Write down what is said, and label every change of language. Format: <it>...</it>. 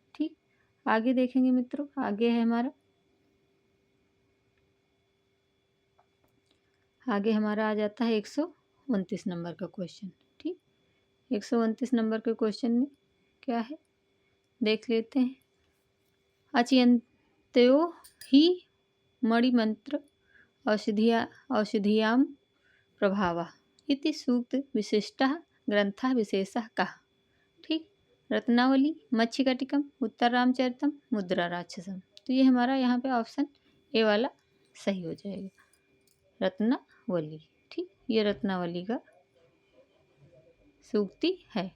<hi>ठीक, आगे देखेंगे मित्रों। आगे है हमारा आ जाता है 129 नंबर का क्वेश्चन। ठीक, 129 नंबर के क्वेश्चन में क्या है देख लेते हैं।</hi> <sa>अचिंत्यो ही मणिमंत्र औषधियां प्रभावः इति सूक्त विशिष्टः ग्रंथः विशेषः कः।</sa> <hi>ठीक, रत्नावली, मच्छिकटिकम, उत्तर रामचरितम, मुद्रा राक्षसम। तो ये हमारा यहाँ पे ऑप्शन ए वाला सही हो जाएगा, रत्नावली। ठीक, ये रत्नावली का सूक्ति है।</hi>